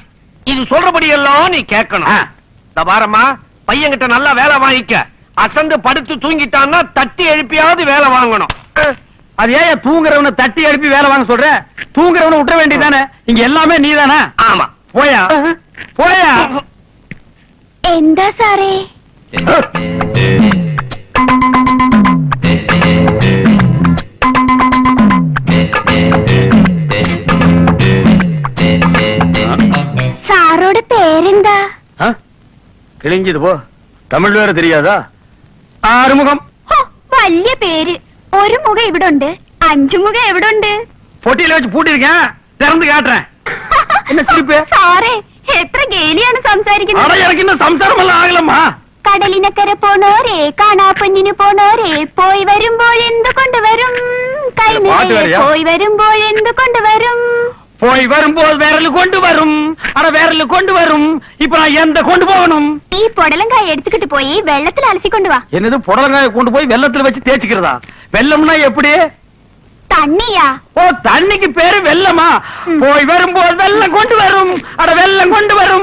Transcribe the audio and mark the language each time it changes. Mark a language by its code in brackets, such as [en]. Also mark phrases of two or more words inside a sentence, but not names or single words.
[ta] இது சொல்றபடி எல்லாம் நீ கேட்கணும். இந்த பாரம்மா, பையன்கிட்ட நல்லா வேலை வாங்கிக்க. அசந்து படுத்து தூங்கிட்டான்னா தட்டி எழுப்பியாவது வேலை வாங்கணும். அது ஏன் தூங்குறவனை தட்டி எழுப்பி வேலை வாங்க சொல்ற? தூங்குறவனை விட்டுற வேண்டியதானே? இங்க எல்லாமே நீதானே? ஆமா. போயா போயா. [ml] എന്താ സാറേ? സാറോട് പേരെന്താ? [ta] கிழிஞ்சது போ. தமிழ் வேற தெரியாதா? ஆறுமுகம். [ml] വലിയ പേര്. ഒരു മുഖം ഇവിടെ ഉണ്ട്, 5 മുഖം എവിടെ ഉണ്ട്? [ta] பொட்டியில வச்சு பூட்டிருக்கேன், திறந்து காட்டுறேன். என்ன சிரிப்பு? [ml] സാറേ, എത്ര ഗേലിയാണ് സംസാരിക്കുന്നത്. [ta] எனக்கு இந்த சம்சாரம் எல்லாம் ஆகலம்மா. [ml] കടലിനക്കര പോണോരേ, കാണാപ്പൊന്നിന് പോണോരേ, പോയി വരുമ്പോൾ എന്ത് കൊണ്ടുവരും? കൈ പാട്ട് നിറയെ വരിക? പോയി വരുമ്പോൾ എന്ത് കൊണ്ടുവരും? [ta] போய் வரும்போது விரல் கொண்டு வரும், அட விரல் கொண்டு வரும். இப்ப நான் எந்த கொண்டு போகணும்? நீ புடலங்காய் எடுத்துக்கிட்டு போய் வெள்ளத்துல அலசி கொண்டு வா. என்னது புடலங்காய கொண்டு போய் வெள்ளத்துல வச்சு தேய்ச்சிக்கிறதா? வெள்ளம்னா எப்படி? தண்ணியா? ஓ, தண்ணிக்கு பேரு வெள்ளமா? போய் வரும்போது வெள்ளம் கொண்டு வரும், அட வெள்ளம் கொண்டு வரும்.